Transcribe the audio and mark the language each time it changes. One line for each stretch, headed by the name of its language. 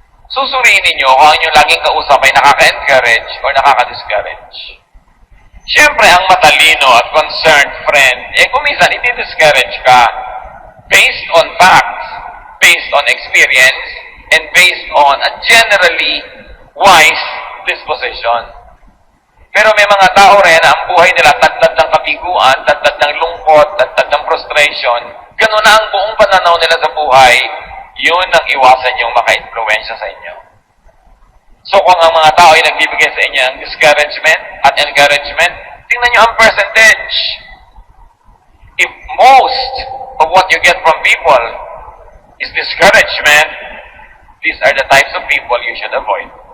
Filipino: Susuriin ninyo kung ang inyong laging kausap ay nakaka-encourage or nakaka-discourage.
English: Siyempre, ang matalino at concerned friend, kung minsan, i-discourage ka based on facts, based on experience, and based on a generally wise disposition.
Filipino: Pero may mga tao rin na ang buhay nila tagtad ng kabiguan, tagtad ng lungkot, tagtad ng frustration. Ganun na ang buong pananaw nila sa buhay, yun ang iwasan yung maka-influensya sa inyo. So kung ang mga tao ay nagbibigay sa inyo ng discouragement at encouragement, tingnan nyo ang percentage.
English: If most of what you get from people is discouragement, these are the types of people you should avoid.